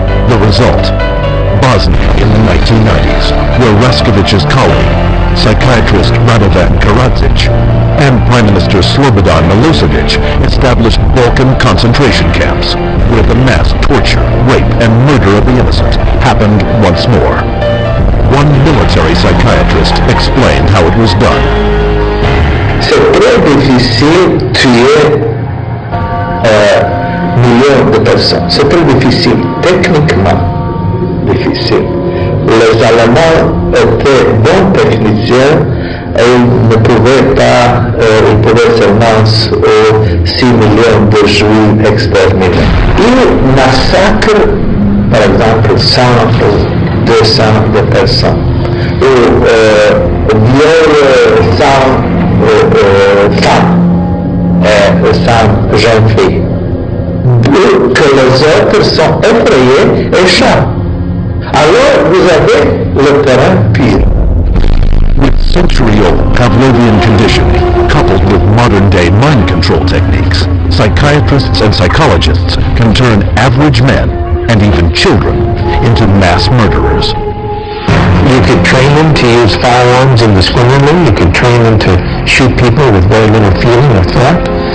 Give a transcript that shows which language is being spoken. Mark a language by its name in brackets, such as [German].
[English] The result, Bosnia in the 1990s, where Raskovic's colleague, psychiatrist Radovan Karadzic, and Prime Minister Slobodan Milosevic established Balkan concentration camps, where the mass torture, rape, and murder of the innocent happened once more. One military psychiatrist explained how it was done. [French] C'est très difficile tuer millions de personnes. C'est très difficile, techniquement difficile. Les Allemands étaient bons techniciens et ils ne pouvait pas, il pouvait seulement 6 millions de juifs exterminés. Il massacre, par exemple, 100 ou 200 de personnes, ou viole 100 femmes et 100 jeunes filles, que les autres sont effrayés et chantent. Alors vous avez le terrain pur. [English] With century-old Pavlovian conditioning, coupled with modern-day mind control techniques, psychiatrists and psychologists can turn average men, and even children, into mass murderers. You could train them to use firearms indiscriminately. You could train them to shoot people with very little feeling or thought.